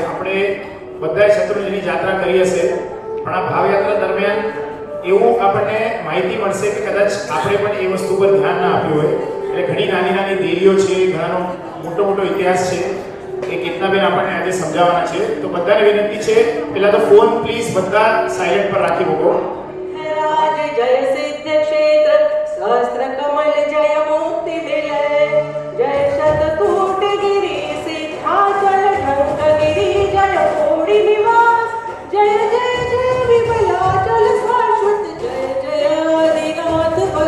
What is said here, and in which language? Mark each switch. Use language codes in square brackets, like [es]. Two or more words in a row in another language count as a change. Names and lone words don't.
[gu] આપણે બધાએ શત્રુંજયની યાત્રા કરી હશે, પણ આ ભાવયાત્રા દરમિયાન એવું આપણને માહિતી મળશે કે કદાચ આપણે પણ એ વસ્તુ પર ધ્યાન ના આપ્યું હોય. એટલે ઘણી નાની નાની દેરીઓ છે, ઘણાનો મોટો મોટો ઇતિહાસ છે એ કીર્તનાબેન આપણને આજે સમજાવવાના છે. તો બધાને વિનંતી છે, પહેલા તો [en] phone please [gu] બધા સાયલેન્ટ પર રાખી મૂકો. [hi] जय सिद्ध क्षेत्र सहस्त्र कमल जय मुक्ति विलय जय शतकूट गिरि सिद्धाचल ढंकगिरि जय कोटि निवास जय जय जय विमलाचल शाश्वत जय जय आदिनाथ